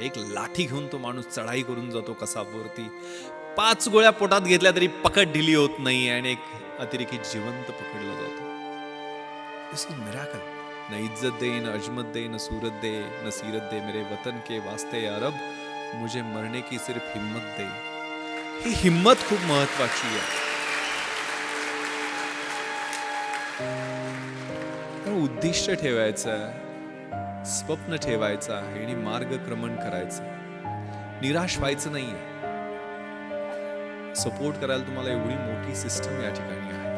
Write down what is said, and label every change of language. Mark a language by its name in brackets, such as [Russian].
[Marathi] एक लाठी घेऊन तो माणूस चढाई करून जातो कसाबवरती. 5 गोळ्या पोटात घेतल्या तरी पकड ढिली होत नाही आणि एक अतिरेकी जिवंत पकडला जातो. [English] This is miracle. [Hindi] न इज्जत दे, न अजमत दे, न सूरत दे, न सीरत दे, मेरे वतन के वास्ते या रब, मुझे मरने की सिर्फ हिम्मत दे. [Marathi] ही हिम्मत खूप महत्वाची आहे. उद्दिष्ट ठेवायचं, स्वप्न ठेवायचं आहे आणि मार्गक्रमण करायचं. निराश व्हायचं नाहीये. सपोर्ट करायला तुम्हाला एवढी मोठी सिस्टम या ठिकाणी आहे.